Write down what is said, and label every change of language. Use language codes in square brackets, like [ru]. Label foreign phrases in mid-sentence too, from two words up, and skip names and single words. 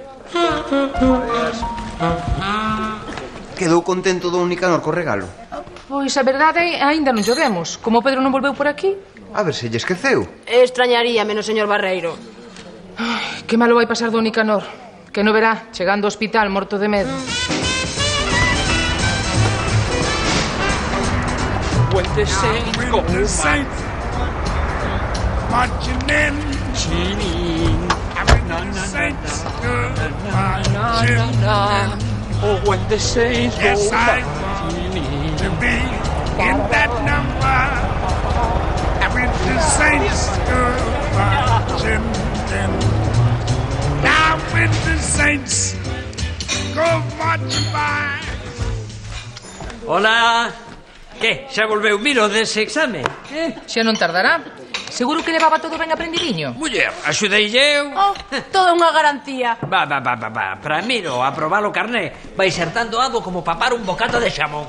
[gl] Quedou contento don Nicanor co regalo? Pois a verdade aínda non o demos. Como Pedro non volveu por aquí. A ver se lle esqueceu. Extrañaríame no señor Barreiro. Ai, que malo vai pasar don Nicanor. Que non verá, chegando ao hospital morto de medo. [en] When the saints go marching in, saints go marching in. Oh, when the saints go Yes, I to be in that number. When the saints go marching in. Now when the saints go marching by. [gl] Hola. Que, xa volveu Miro dese exame? Xa non tardará. Seguro que levaba todo ben aprendidiño. Muller, axudei eu. Oh, toda unha garantía. Va. Para Miro, aprobar o carné vai ser tan doado como papar un bocata de xamón.